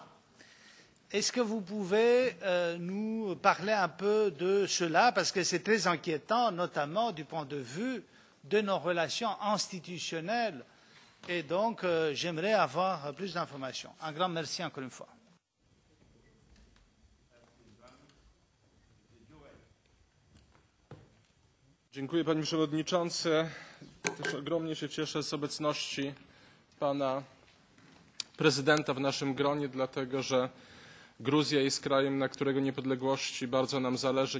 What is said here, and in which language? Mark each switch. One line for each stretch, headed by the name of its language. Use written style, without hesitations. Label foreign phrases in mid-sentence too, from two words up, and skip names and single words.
French: Est-ce que vous pouvez nous parler un peu de cela, parce que c'est très inquiétant, notamment du point de vue de nos relations institutionnelles, et donc j'aimerais avoir plus d'informations. Un grand merci encore une fois.
Polish: Dziękuję, panie przewodniczący. Też ogromnie się cieszę z obecności pana prezydenta w naszym gronie, dlatego że Gruzja jest krajem, na którego niepodległości bardzo nam zależy.